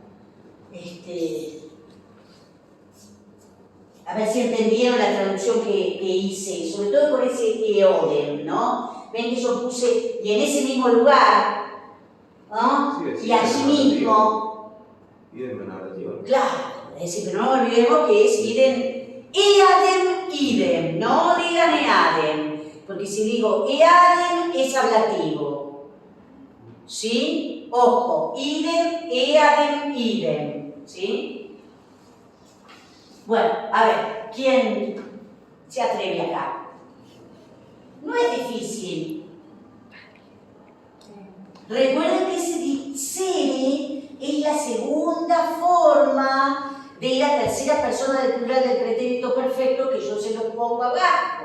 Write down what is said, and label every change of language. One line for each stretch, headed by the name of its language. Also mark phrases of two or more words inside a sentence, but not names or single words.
Spanish: A ver si entendieron la traducción que hice, sobre todo por ese eodem, ¿no? Ven que yo puse, y en ese mismo lugar, ¿no? Sí, y allí mismo, Idem en narrativa. claro, es decir, pero no olvidemos que es
Latin: idem Eadem, idem,
Spanish: no digan eadem, porque si digo eadem es ablativo. ¿Sí? Ojo,
Latin: idem, eadem, idem.
Spanish: ¿Sí? Bueno, a ver, ¿quién se atreve acá? No es difícil. Recuerden que ese dixere es la segunda forma de la tercera persona del plural del pretérito perfecto que yo se lo pongo abajo.